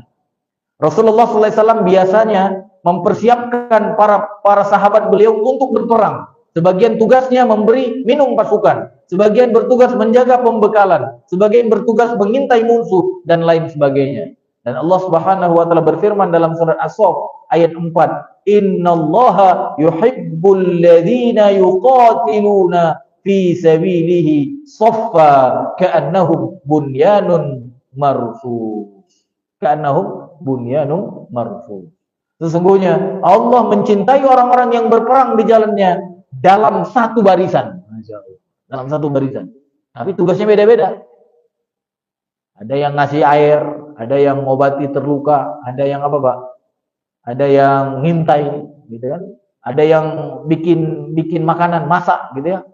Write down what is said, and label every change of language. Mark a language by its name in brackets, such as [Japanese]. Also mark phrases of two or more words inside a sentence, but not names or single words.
[Indonesian] Rasulullah SAW biasanya mempersiapkan para sahabat beliau untuk berperang. Sebagian tugasnya memberi minum pasukan, sebagian bertugas menjaga pembekalan, sebagian bertugas mengintai musuh, dan lain sebagainya. Dan Allah [Arabic] سبحانه وتعالى [Indonesian] berfirman dalam surat As-Saff ayat 4, [Arabic] "إن الله يحب الذين يقاتلون في سبيله صفا كأنهم بنيان مرصوص." كأنهم بنيان مرصوص. [Indonesian] Sesungguhnya Allah mencintai orang-orang yang berperang di jalannya dalam satu barisan. Dalam satu barisan. Tapi tugasnya beda-beda. Ada yang ngasih air, ada yang mengobati terluka, ada yang apa, Pak? Ada yang ngintai, gitu kan? Ada yang bikin makanan, masak, gitu ya.